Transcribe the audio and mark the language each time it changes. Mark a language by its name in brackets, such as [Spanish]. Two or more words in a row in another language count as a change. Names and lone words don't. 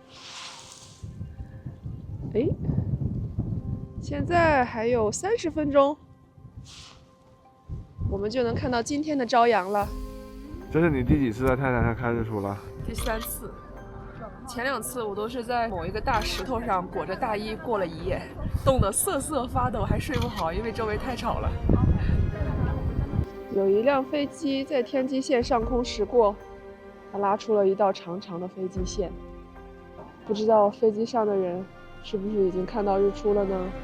[Chinese] 哎，现在还有30分钟，我们就能看到今天的朝阳了。这是你第几次在泰山上看日出了？第3次。前2次我都是在某一个大石头上裹着大衣过了一夜，冻得瑟瑟发抖，还睡不好，因為周圍太吵了。有一輛飛機在天際線上空駛過，它拉出了一道長長的飛機線。不知道飛機上的人是不是已經看到日出了呢？